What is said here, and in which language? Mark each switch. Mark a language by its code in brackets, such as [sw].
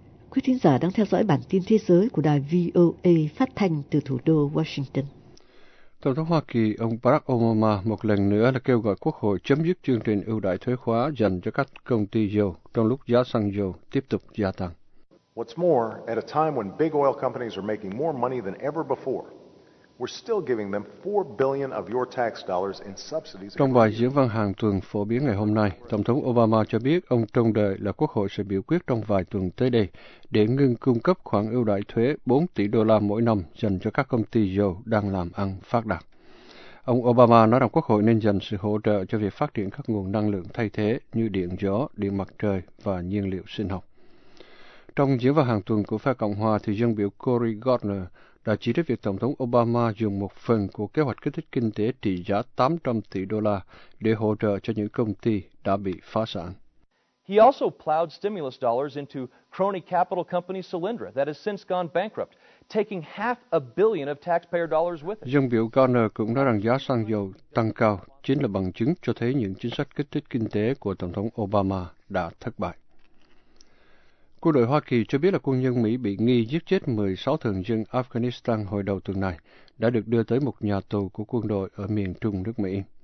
[vi] Quý thính giả đang theo dõi bản tin thế giới của đài VOA phát thanh từ thủ đô Washington. Tổng thống Hoa Kỳ ông Barack Obama một lần nữa là kêu gọi Quốc hội chấm dứt chương trình ưu đãi thuế khóa dành cho các công ty dầu trong lúc giá xăng dầu tiếp tục gia tăng. [en] What's more, at a time when big oil companies are making more money than ever before, we're still giving them $4 billion of your tax dollars in subsidies. [vi] Trong bài diễn văn hàng tuần phổ biến ngày hôm nay, Tổng thống Obama cho biết ông trông đợi là Quốc hội sẽ biểu quyết trong vài tuần tới đây để ngừng cung cấp khoản ưu đãi thuế 4 tỷ đô la mỗi năm dành cho các công ty dầu đang làm ăn phát đạt. Ông Obama nói rằng Quốc hội nên dành sự hỗ trợ cho việc phát triển các nguồn năng lượng thay thế như điện gió, điện mặt trời và nhiên liệu sinh học. Trong diễn văn hàng tuần của phe Cộng hòa, thì dân biểu Cory Gardner đã chỉ trích việc Tổng thống Obama dùng một phần của kế hoạch kích thích kinh tế trị giá 800 tỷ đô la để hỗ trợ cho những công ty đã bị phá sản. [en] He also plowed stimulus dollars into crony capital company Solyndra that has since gone bankrupt, taking half a billion of taxpayer dollars with it. [vi] Dân biểu Garner cũng nói rằng giá xăng dầu tăng cao chính là bằng chứng cho thấy những chính sách kích thích kinh tế của Tổng thống Obama đã thất bại. Quân đội Hoa Kỳ cho biết là quân nhân Mỹ bị nghi giết chết 16 thường dân Afghanistan hồi đầu tuần này đã được đưa tới một nhà tù của quân đội ở miền trung nước Mỹ.